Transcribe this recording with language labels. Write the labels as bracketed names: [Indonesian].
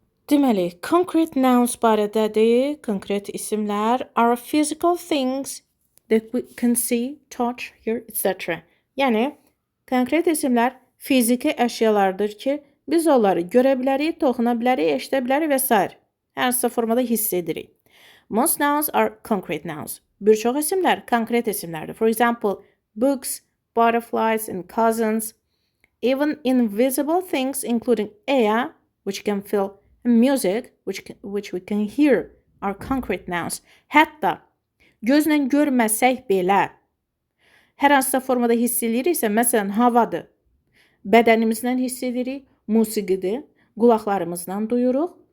[English] Deməli, concrete nouns [Azerbaijani] barədədir. Konkret isimlər [English] are physical things that we can see, touch, hear, etc. [Azerbaijani] Yəni, konkret isimlər fiziki əşyalardır ki, biz onları görə bilərik, toxuna bilərik, eşidə bilərik və s. Hər hansı formada hiss edirik. [English] Most nouns are concrete nouns. [Azerbaijani] Bir çox isimlər konkret isimlərdir. [English] For example, books, butterflies and cousins. Even invisible things including air, which can feel, and music, which we can hear, are concrete nouns. [Azerbaijani] Hətta gözlə görməsək belə hər hansısa formada hiss ediriksə, məsələn, havadır. Bədənimizdən hiss edirik, musiqidir, qulaqlarımızdan duyuruq.